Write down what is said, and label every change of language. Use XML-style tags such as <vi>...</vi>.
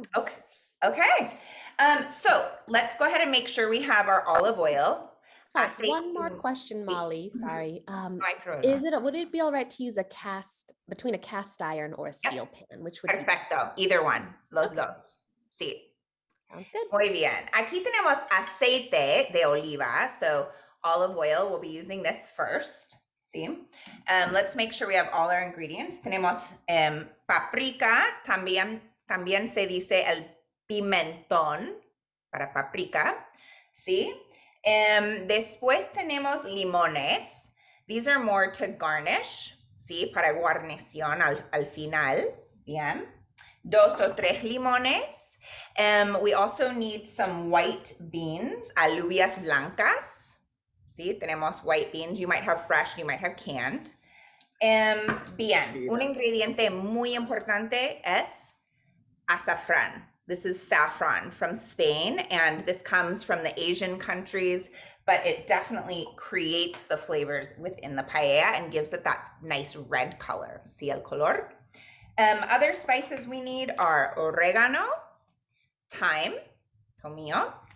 <en>Okay. So let's go ahead and make sure we have our olive oil. Sorry, one more question, Molly. Sorry. Would it be all right to use between a cast iron or a steel pan? Which would</en> <es>Perfecto.</es> <en>Either one.</en> <es>Los dos. Sí.</es> <en>Sounds good.</en> <es>Muy bien. Aquí tenemos aceite de oliva.</es> <en>So olive oil, we'll be using this first. See? Let's make sure we have all our ingredients.</en> <es>Tenemos paprika. También se dice el pimentón para paprika.</es> <en>See?</en> <es>Después tenemos limones.</es> <en>These are more to garnish, ¿sí?</en> <es>Para guarnición al final. Bien. 2 o 3 limones.</es> <en>We also need some white beans,</en> <es>alubias blancas. ¿Sí? Tenemos</es> <en>white beans. You might have fresh, you might have canned.</en> <es>Bien. Un ingrediente muy importante es azafrán.</es> <en>This is saffron from Spain, and this comes from the Asian countries, but it definitely creates the flavors within the paella and gives it that nice red color. See</en> <es>el color?</es> <en>Other spices we need are oregano, thyme, tomillo.</en>